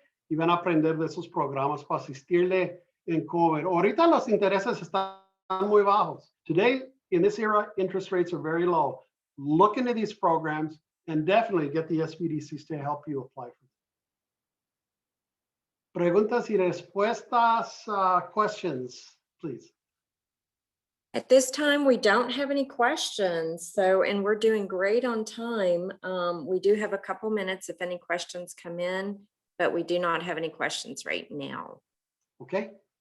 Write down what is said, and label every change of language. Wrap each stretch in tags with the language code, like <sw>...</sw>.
<es>Y van a aprender de esos programas para asistirle en cover. Ahorita los intereses están muy bajos.</es> <en>Today, in this era, interest rates are very low. Look into these programs and definitely get the SBDCs to help you apply for them.</en> <es>Preguntas y respuestas,</es> <en>questions, please. At this time, we don't have any questions. So, and we're doing great on time. We do have a couple minutes if any questions come in, but we do not have any questions right now. Okay.</en>